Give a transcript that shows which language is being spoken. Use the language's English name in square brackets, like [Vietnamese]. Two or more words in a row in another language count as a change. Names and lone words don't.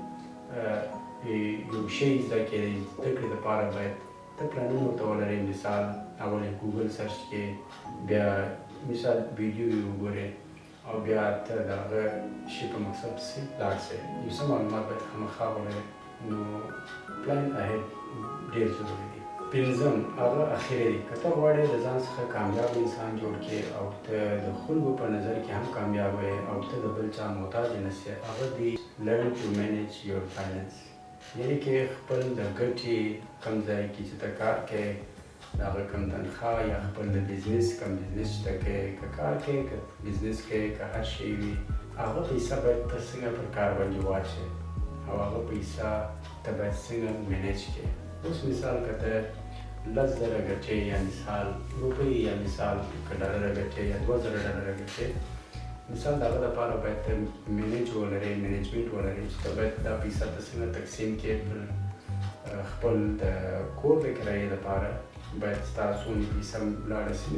[Pashto] یو شی زده کړې د زده کړې دپاره باید ته پلانونه ورته ولرې مثال اول یې ګوګل سرچ کې بیا مثال ویډیو یې وګورې او بیا ته د هغه شي په مقصد پسې لاړ شې یو څه معلومات باید خامخا ولرې نو [English] plan ahead [Pashto] ډېر ضروري دی پنځم هغه اخري دی که ته غواړې د ځان څخه کامیاب انسان جوړ کړې او ته د خلکو په نظر کې هم کامیاب وې او ته د بل چا محتاج نه شې هغه دی [English] learn to manage your finance [Pashto] یعنې کې خپل د ګټې کوم ځای کې چې ته کار کوې د هغه کوم تنخواه یا خپل د بزنس کوم بزنس چې ته کوې که کار کوې که بزنس کوې که هر شی وي هغه پیسه باید ته څنګه پر کار باندې واچې او هغه پیسه ته باید څنګه مینیج کړې اوس مثال که ته 10,000 ګټې یا مثال روپۍ یا مثال که ډالره ګټې یا 2,000 ډالره ګټې مثال د هغه دپاره باید ته مینیجمنټ ولرې چې ته باید دا پیسه ته څنګه تقسیم کړې پر خپل د کور د کرایې دپاره باید ستا څومره پیسه لاړه شي.